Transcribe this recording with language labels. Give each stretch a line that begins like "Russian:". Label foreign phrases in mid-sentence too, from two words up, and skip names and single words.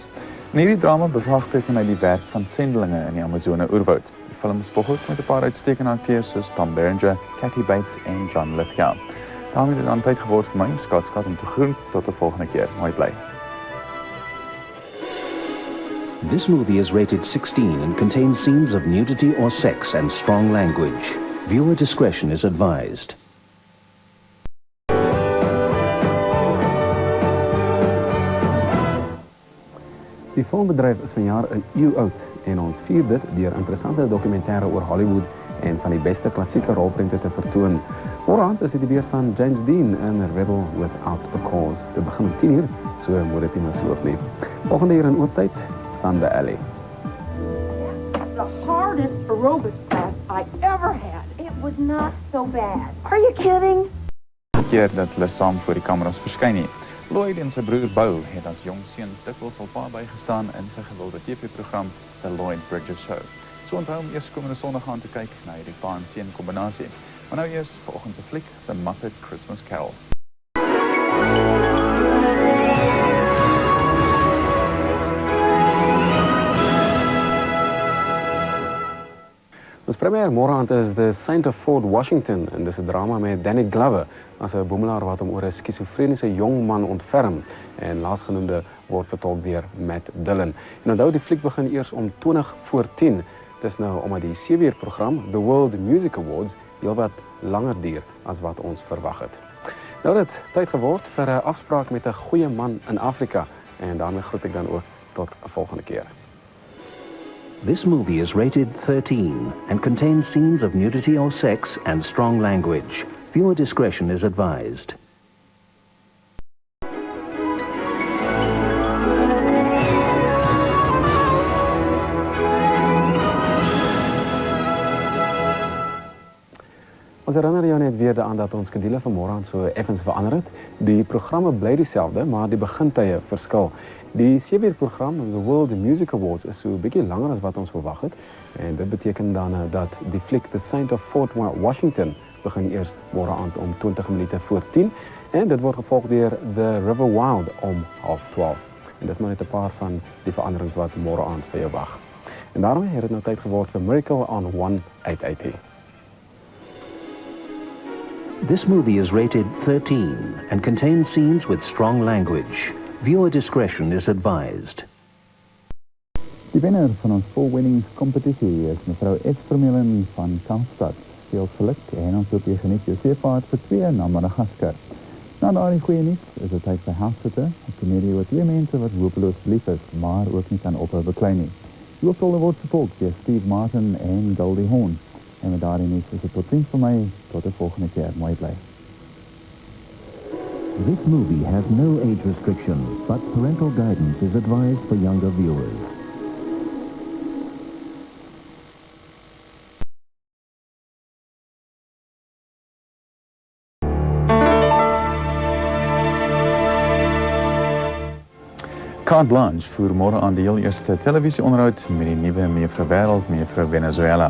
Afrikaans: In hierdie drama bevraagteken hy die werk van sendelinge in die Amazone oerwoud. Die film spog ook met 'n paar uitstekende akteurs soos Tom Berenger, Kathy Bates en John Lithgow. Daarmee het dit aan tyd geword vir my, Scott om te groet. Tot 'n volgende keer. Mooi bly.
English: This movie is rated 16 and contains scenes of nudity or sex and strong language. Viewer discretion is advised.
Afrikaans: Die filmbedryf is vanjaar 'n eeu oud en ons vier dit deur interessante dokumentêre oor Hollywood en van die beste klassieke rolprente te vertoon. Môreaand is dit die beurt van James Dean in Rebel Without a Cause. Dit begin om 10:00, so moet dit nie misloop nie. Volgende hier in ooptyd, Thunder Alley.
English: The hardest aerobics class I ever had. It was not so bad. Are you kidding?
Afrikaans: Die keer dat hulle saam voor die kameras verskyn nie. Lloyd en sy broer Bo het as jong seuns dikwels al paar bygestaan in sy gewilde TV-program The Lloyd Bridges Show. So onthou om eers komende Sondag aan te kyk na hierdie pa en seun kombinasie. Maar nou eers vanoggend se fliek, The Muppet Christmas Carol. Ons premier môreaand is The Saint of Fort Washington en dis 'n drama met Danny Glover as 'n boemelaar wat hom oor 'n skizofreniese jong man ontferm en laasgenoemde word vertolk deur Matt Dillon. En onthou die fliek begin eers om 20:10. Dis nou omdat die 7-uur program The World Music Awards heelwat langer duur as wat ons verwag het. Nou het dit tyd geword vir 'n afspraak met 'n goeie man in Afrika en daarmee groet ek dan ook tot 'n volgende keer.
English: This movie is rated 13 and contains scenes of nudity or sex and strong language. Viewer discretion is advised.
Afrikaans: Ons herinner jou net weer daaraan dat ons skedule vanmôre so effens verander het. Die programme bly dieselfde, maar die begintye verskil. Die 7-uur program, The World Music Awards, is so 'n bietjie langer as wat ons verwag het. En dit beteken dan dat die fliek The Saint of Fort Washington begin eers môre aand om 20 minute voor 10 en dit word gevolg deur The River Wild om 11:30. En dis maar net 'n paar van die veranderings wat môre aand vir jou wag. En daarmee het dit nou tyd geword vir Miracle on 180.
English: This movie is rated 13 and contains scenes with strong language. Viewer discretion is advised.
Afrikaans: Die wenner van ons volwenningskompetisie is mevrou S. Vermeulen van Kaapstad. Veel geluk en ons hoop jy geniet jou seevaart vir 2 na Madagaskar. Na daardie goeie nuus is dit tyd vir House-Sitter, 'n komedie oor 2 mense wat hopeloos lief is, maar ook nie kan ophou beklei nie. Die hoofrolle word vertolk deur Steve Martin en Goldie Hawn. En met daardie nuus is dit tot ziens vir my. Tot die volgende keer. Mooi bly.
English: This movie has no age restriction, but parental guidance is advised for younger viewers.
Afrikaans: Carte Blanche voer môre aan die heel eerste televisieonderhoud met die nuwe Mevrou Wêreld, Mevrou Venezuela.